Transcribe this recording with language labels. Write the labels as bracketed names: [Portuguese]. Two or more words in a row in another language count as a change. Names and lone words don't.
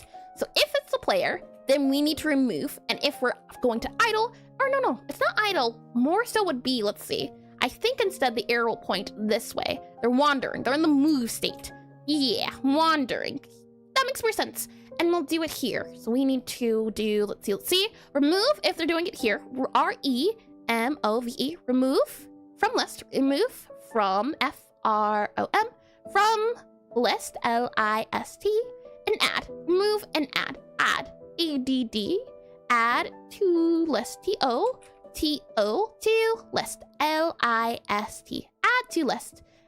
[English] So if it's the player, then we need to remove, and if we're going to idle, or no, it's not idle, more so would be, let's see, I think instead the arrow will point this way. They're wandering, they're in the move state. Yeah, wandering. That makes more sense. And we'll do it here. So we need to do, let's see, remove if they're doing it here. R-E-M-O-V-E, remove from list, remove from F-R-O-M, from list, L-I-S-T, and add, remove and add, A-D-D, add to list, T-O, T-O, to list, L-I-S-T, add to list.